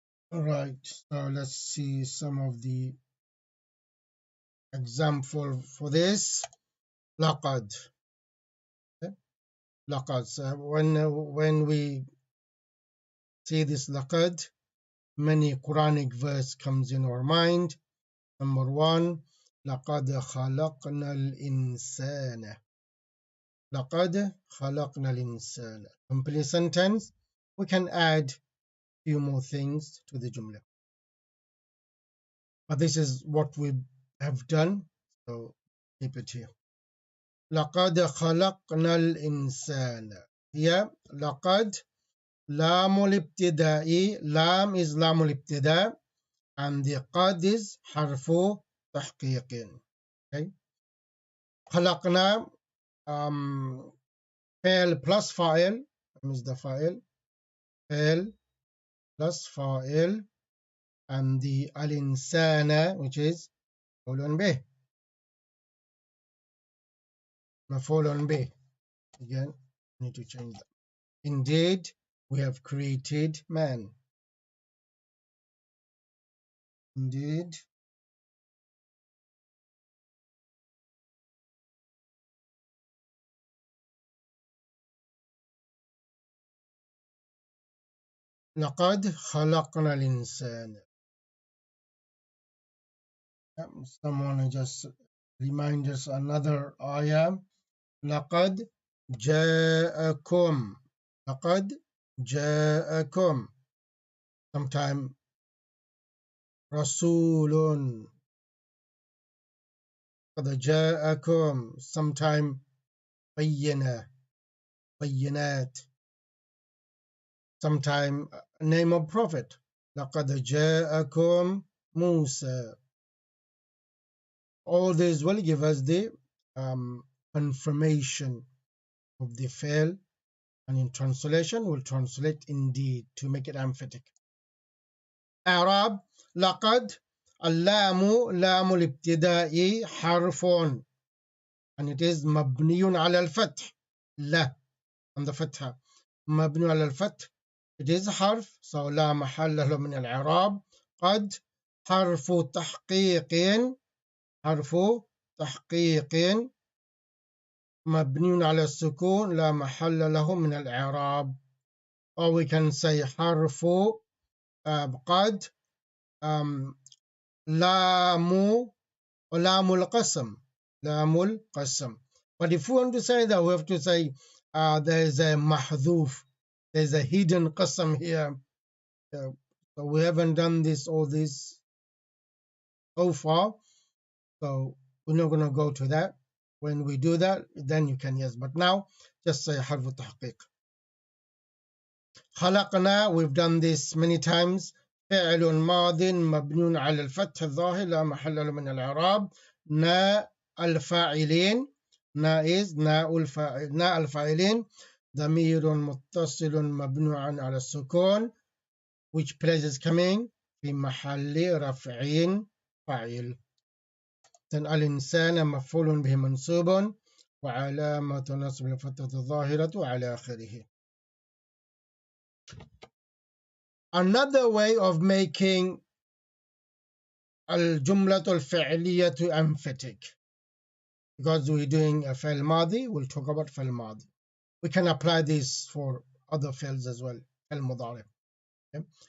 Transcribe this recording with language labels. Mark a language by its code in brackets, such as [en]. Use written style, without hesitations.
[en] All right, so let's see some of the example for this. Laqad. Okay? Laqad. So when we see this laqad, many Quranic verse comes in our mind. [ar] Number one, لقد خلقنا الإنسان. لقد خلقنا الإنسان. [en] Complete sentence. We can add few more things to the jumla. But this is what we have done, so keep it here. [ar] لقد خلقنا الإنسان. Here, لقد لام الابتداء. [en] Lam is [ar] لام الابتداء, [en] and the قد is [ar] حرف تحقيق. [en] Okay. [ar] خلقنا فعل plus فاعل [en] is the [ar] فاعل. فعل plus فاعل, [en] and the [ar] الإنسان, [en] which is [ar] مفعول به. مفعول به. [en] Again, I need to change that. Indeed, we have created man. [ar] Indeed, لقد خلقنا الإنسان. [en] Someone just remind us another ayah. [ar] لقد جاءكم. لقد جاءكم. [en] Sometime رسول. [ar] قد جاءكم. [en] Sometime بينة. بينات. Sometime name of prophet. [ar] لقد جاءكم موسى. [en] All this will give us the confirmation of the fail, and in translation we'll translate indeed to make it emphatic. Arab. [ar] لقد اللام لام الابتداء حرف, [en] and it is [ar] مبني على الفتح. لا on the فتحة. مبني على الفتح. [en] It is [ar] حرف, so لا محل له من الإعراب. قد حرف تحقيق. حرف تحقيق مبني على السكون لا محل له من الإعراب. [en] Or we can say [ar] حرف قد لام ولام القسم. لام القسم. [en] But if we want to say that, we have to say there is a محذوف. There is a hidden qasam here. So we haven't done all this so far. So we're not going to go to that. When we do that, then you can, yes. But now, just say [ar] حرف التحقيق. [en] خلقنا, we've done this many times. [ar] فعل ماض مبني على الفتح الظاهر لا محل له من الإعراب. نا الفاعلين. نا is نا الفاعلين. ضمير متصل مبني على السكون, [en] which place is coming [ar] في محل رفع فاعل. then الإنسان مفعول به منصوب وعلامة نصب الفتحة الظاهرة على آخره. [en] Another way of making [ar] الجملة الفعلية [en] emphatic, because we're doing a فعل ماضي, we'll talk about فعل ماضي. We can apply this for other fields as well, فعل مضارع. Okay?